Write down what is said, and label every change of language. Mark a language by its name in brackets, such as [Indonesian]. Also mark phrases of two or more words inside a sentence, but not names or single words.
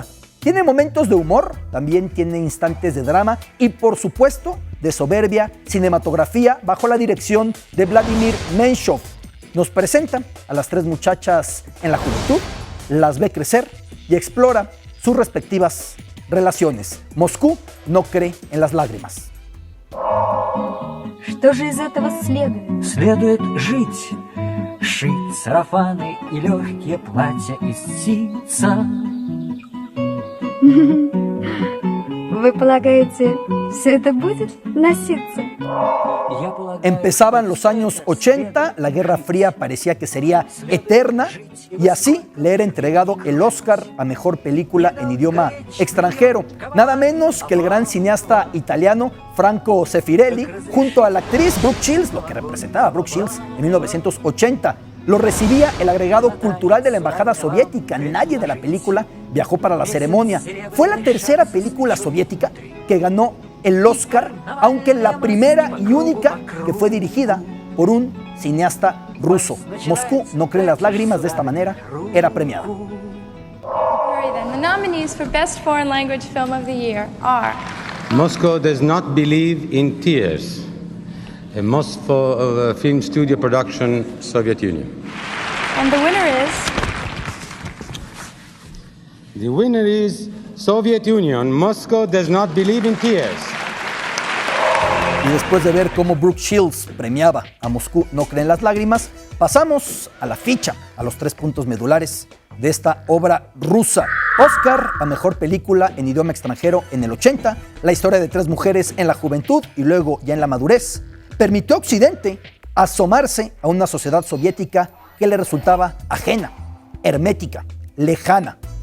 [Spanish] Tiene momentos de humor, también tiene instantes de drama y por supuesto de soberbia cinematografía bajo la dirección de Vladimir Menshov. Nos presenta a las 3 muchachas en la juventud, las ve crecer y explora sus respectivas relaciones. Moscú no cree en las lágrimas. [Russian] Что же из этого следует? Следует жить, шить сарафаны и легкие платья из ситца. Вы полагаете, все это будет носиться? [Spanish] Empezaban los años 80, la Guerra Fría parecía que sería eterna y así le era entregado el Oscar a Mejor Película en Idioma Extranjero. Nada menos que el gran cineasta italiano Franco Zeffirelli junto a la actriz Brooke Shields, lo que representaba a Brooke Shields en 1980. Lo recibía el agregado cultural de la Embajada Soviética. Nadie de la película viajó para la ceremonia. Fue la tercera película soviética que ganó el Oscar, aunque la primera y única que fue dirigida por un cineasta ruso. Moscú no cree en las lágrimas, de esta manera era premiada. [English] The nominees for Best Foreign Language Film of the Year are Moscow Does Not Believe in Tears, a Moscow film studio production, Soviet Union. and the winner is The winner is Soviet Union, Moscow Does Not Believe in Tears. [Spanish] Y después de ver cómo Brooke Shields premiaba a Moscú no cree en las lágrimas, pasamos a la ficha, a los 3 puntos medulares de esta obra rusa. Oscar a mejor película en idioma extranjero en el 80, la historia de 3 mujeres en la juventud y luego ya en la madurez, permitió a Occidente asomarse a una sociedad soviética que le resultaba ajena, hermética, lejana.